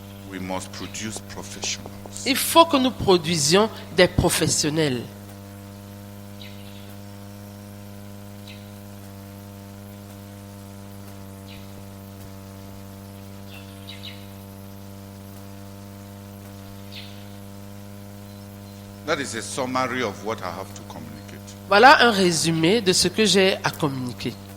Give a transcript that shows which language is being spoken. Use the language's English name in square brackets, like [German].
[English] We must produce professionals. [French] Il faut que nous produisions des professionnels. [English] That is a summary of what I have to communicate. [French] Voilà un résumé de ce que j'ai à communiquer.